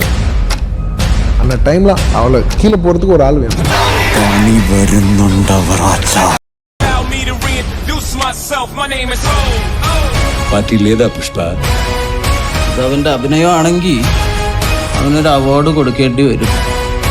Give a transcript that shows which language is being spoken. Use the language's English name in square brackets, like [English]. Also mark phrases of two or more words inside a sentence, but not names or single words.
[Tamil] அந்த டைம்ல அவளை கீழே போறதுக்கு ஒரு ஆள் வேணும். [Malayalam] പാർട്ടിയിലേതാ പുഷ്പ? അവന്റെ അഭിനയം ആണെങ്കിൽ അവനൊരു അവാർഡ് കൊടുക്കേണ്ടി വരും.